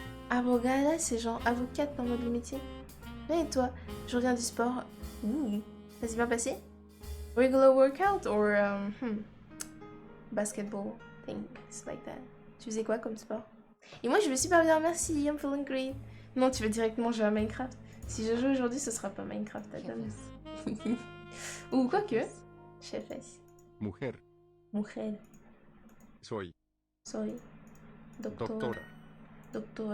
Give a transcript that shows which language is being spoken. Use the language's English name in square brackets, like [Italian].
[French] Abogada, c'est genre avocate dans mode le métier. Et toi, je reviens du sport. Ouh, ça s'est bien passé? [English] Regular workout or basketball things like that. [French] Tu faisais quoi comme sport? Et moi je vais super bien, merci, [English] I'm feeling great. [French] Non, tu veux directement jouer à Minecraft. Si je joue aujourd'hui, ce sera pas Minecraft, Adam. Ou quoi que. Chefess. [Spanish] Mujer. Mujer. Soy. Soy. Doctora. Doctora.